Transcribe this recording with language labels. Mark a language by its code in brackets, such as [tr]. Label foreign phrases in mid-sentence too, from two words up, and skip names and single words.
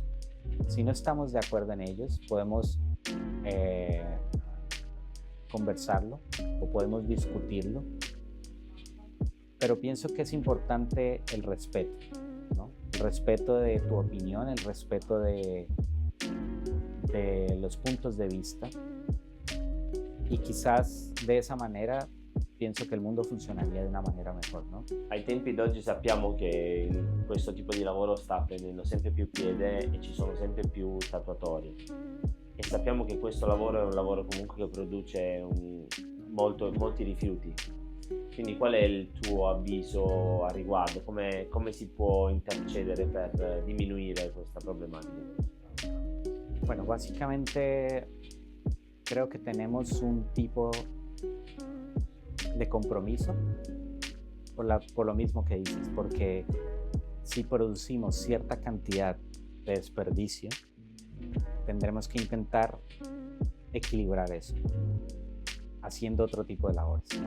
[es] Si no estamos de acuerdo en ellos, podemos conversarlo o podemos discutirlo, pero pienso que es importante el respeto, ¿no? El respeto de tu opinión, el respeto de los puntos de vista, y quizás de esa manera [it] penso che il mondo funzionaria di una maniera [es] mejor, no? [it] Ai tempi d'oggi sappiamo che questo tipo di lavoro sta prendendo sempre più piede e ci sono sempre più tatuatori. E sappiamo che questo lavoro è un lavoro comunque che produce molti rifiuti. Quindi qual è il tuo avviso a riguardo? Come si può intercedere per diminuire questa problematica? [es] Bueno, básicamente creo que tenemos un tipo de compromiso por lo mismo que dices, porque si producimos cierta cantidad de desperdicio, tendremos que intentar equilibrar eso, haciendo otro tipo de labores, ¿no?